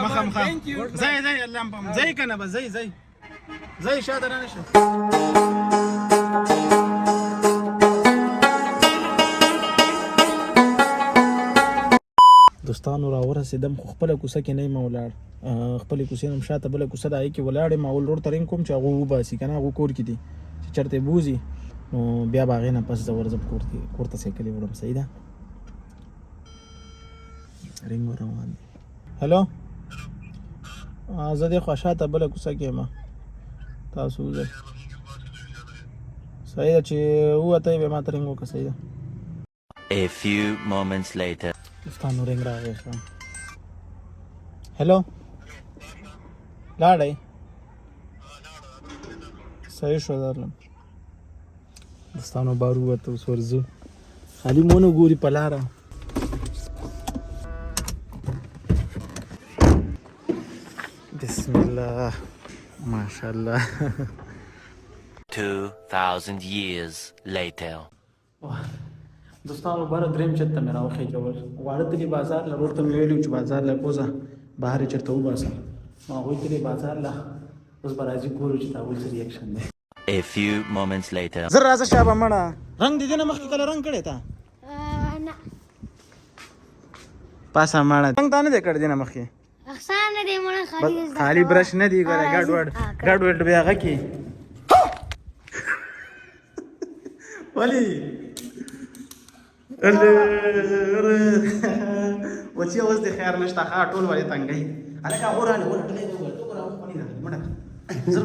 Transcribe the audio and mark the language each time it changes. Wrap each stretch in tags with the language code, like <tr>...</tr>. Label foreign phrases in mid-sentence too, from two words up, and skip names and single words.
<ps>مخامخه زای الله پم زای کنه بس زای شاته نه نشه دوستانو را ورسېدم خو خپله کوڅه کې نه یم ولاړ خپلې کوڅې نه م شاته بله کوڅه ده هغې کې ولاړ یم اول روډ ته رینګ کوم چې هغه وباسي که نه هغه کور کې دي چې چېرته یې بوځي نو بیا به هغې نه پس زه ورځم کور ته سایکلې وړم صحیح ده رینګ روان دی هلو زه دې خوا شاته بله کوڅه کې یم تاسو وځئ صحیح ده چې ووتئ بیا ما ته رینګ وکړه صحیح ده</ps> <en>A few moments later.</en> <ps>دوستانو رینګ راغی ښه هلو لاړئ صحیح شو درلم دوستانو بار ووته اوس ورځو خالي مو نه ګوري په لاره</ps> <ar>بسم الله ماشاءالله</ar> <en>2000 years later.</en> <ps>دوستانو باره دریم چت ته مې راوخېجول واړه تلي بازار له ورور ته مې ویلي چې بازار له کوزه بهر یې چېرته وباسم نو هغوی تلي بازار له اوس به راځي ګورو چې د هغوی څه ریاکشن دی</ps> <en>A few moments later.</en> <ps>زر راځه شابه مړه رنګ دې نه مخکې کله رنګ کړی تا نه پاسه مړه رنګ تا نه دی کړی دی نه مخکې احسان نه دی مړه خالي برش نه دی ګوره ګډ وډ بیا هغه کې ولې وچی اوس د خیر نشته ښه ټول ولې تنګئ هلکه وراله ورټلې منډه زر</ps>